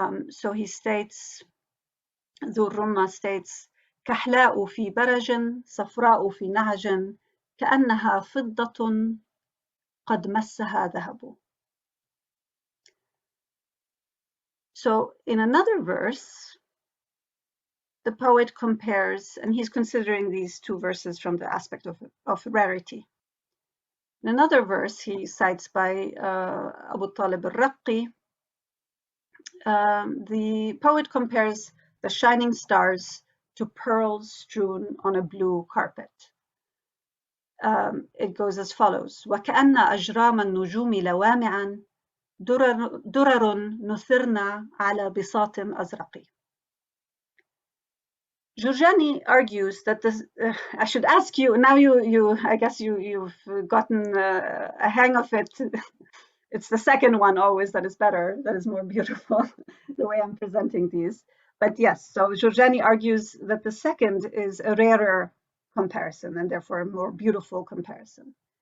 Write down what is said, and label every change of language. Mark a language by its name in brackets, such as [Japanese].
[English] So he states, Dhurrumma states, [Arabic] كحلاء في برج صفراء في نهج كأنها فضة قد مسها ذهب. [English] So in another verse, the poet compares, and he's considering these two verses from the aspect of rarity. In another verse, he cites by Abu Talib al-Raqi, the poet compares the shining stars to pearls strewn on a blue carpet. It goes as follows: [Arabic] وَكَأَنَّ أَجْرَامَ النُّجُومِ لَوَامِعًا دُرَرٌ نُثِرْنَا عَلَى بِسَاطٍ أَزْرَقِ. [English] Jurjani argues that this. I should ask you now. I guess you've gotten a hang of it. It's the second one always that is better, that is more beautiful, the way I'm presenting these. But yes, so Jurjani argues that the second is a rarer comparison and therefore a more beautiful comparison.